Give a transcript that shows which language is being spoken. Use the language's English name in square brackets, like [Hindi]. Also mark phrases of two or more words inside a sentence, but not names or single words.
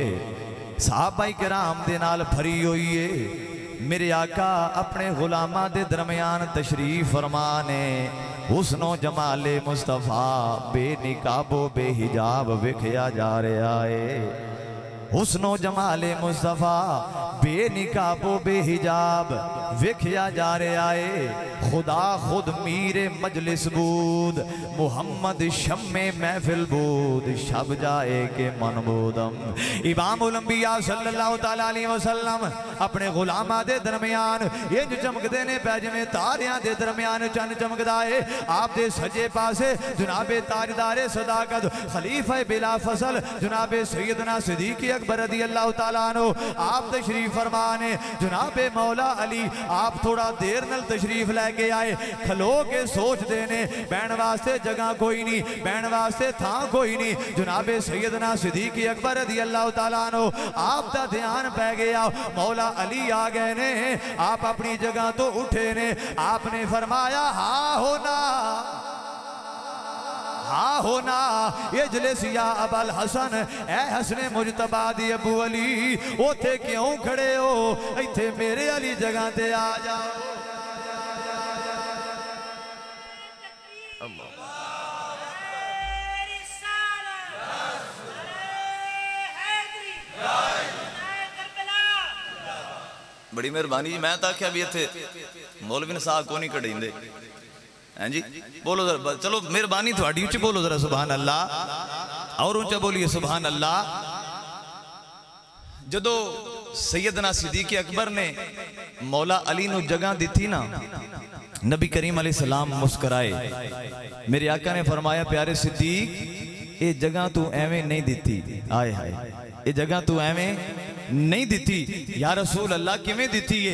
[Punjabi] صحابہ کرام دے نال بھری ہوئی ہے، میرے آقا اپنے غلاماں دے درمیان تشریف فرمانے حسن و جمال مصطفیٰ بے نقاب و بے حجاب وکھیا جا رہا ہے. حسن و جمال مصطفیٰ بے نقاب و بے حجاب وکھیا جا رہا ہے. [Persian] خدا خود میر مجلس بود محمد شمع محفل بود شب جائے کہ من بودم. [Punjabi] امام الانبیاء [Arabic] صلى الله تعالى عليه وسلم [Punjabi] اپنے غلاماں دے درمیان انج چمکدے نے پئے جویں تاریاں دے درمیان چن چمکدا ہے. آپ دے سجے پاسے جناب تاجدار صداقت خلیفہ بلا فصل جناب سیدنا صدیق اکبر [Arabic] رضي الله تعالى عنه [Punjabi] آپ تشریف فرمانے. جناب مولا علی آپ تھوڑا دیر نال تشریف لے کے آئے. کھلو کے سوچ دینے بہن واسطے جگہ کوئی نہیں، بہن واسطے تھاں کوئی نہیں. جناب سیدنا صدیق اکبر [Arabic] رضي الله تعالى عنه [Punjabi] آپ دا دھیان پے گیا، مولا علی آ گئے نے. آپ اپنی جگہ تو اٹھے نے، آپ نے فرمایا ہاں ہونا ہاں ہونا [Arabic] اجلس يا أبا الحسن [Punjabi] اے حسن مجتبیٰ دی ابو علی اوتھے کیوں کھڑے ہو، ایتھے میرے والی جگہ تے آ جاؤ. بڑی مہربانی جی. میں تو آکھیا بھی ایتھے مولوی نے ساہ کو نہیں کڈھائندے ہیں جی. بولو ذرا، چلو مہربانی تھوڑی اچ بولو ذرا [Arabic] سبحان الله, [Urdu] اور اونچا بولیے [Arabic] سبحان الله. [Punjabi] جدوں سیدنا صدیق اکبر نے مولا علی نوں جگہ دی تھی نا، نبی کریم علیہ السلام مسکرائے. میرے آقا نے فرمایا پیارے صدیق یہ جگہ توں ایویں نہیں دی. آئے ہائے، یہ جگہ توں ایویں نہیں دی [Arabic] يا رسول الله [Punjabi] کیویں دی ہے?